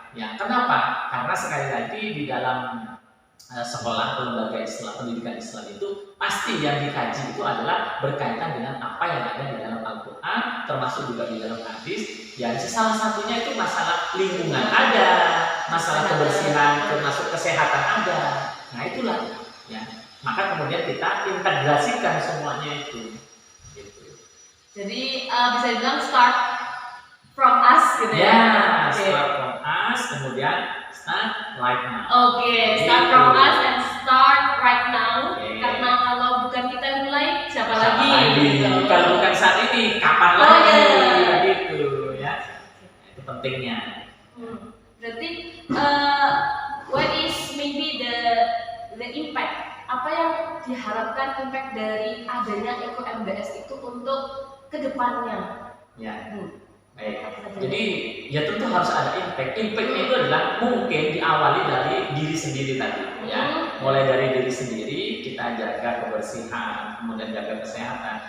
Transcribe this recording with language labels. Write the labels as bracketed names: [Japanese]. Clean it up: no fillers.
[Indonesian] Ya, kenapa? Karena sekali lagi di dalam sekolah atau lembaga Islam, pendidikan Islam itu pasti yang dikaji itu adalah berkaitan dengan apa yang ada di dalam Al-Quran, termasuk juga di dalam hadis. Ya, salah satunya itu masalah lingkungan ada, masalah kebersihan, termasuk kesehatan ada. Nah, itulah ya. Maka kemudian kita integrasikan semuanya itu. Gitu. Jadi bisa dibilang [English] start from us [Indonesian] gitu ya. [English] Ya, start from us, kemudian start right now. Oke, start from us and start right now. [Indonesian] Karena kalau bukan kita yang mulai, siapa lagi? Gitu. Kalau bukan saat ini, kapan lagi? Gitu ya. Itu pentingnya. [English] Berarti what is maybe the impact? [Indonesian] Apa yang diharapkan impact dari adanya Eko MBS itu untuk kedepannya? Ya. Baik. Jadi ya tentu harus ada impact. Impactnya itu adalah mungkin diawali dari diri sendiri tadi, ya. Mulai dari diri sendiri kita jaga kebersihan, kemudian jaga kesehatan.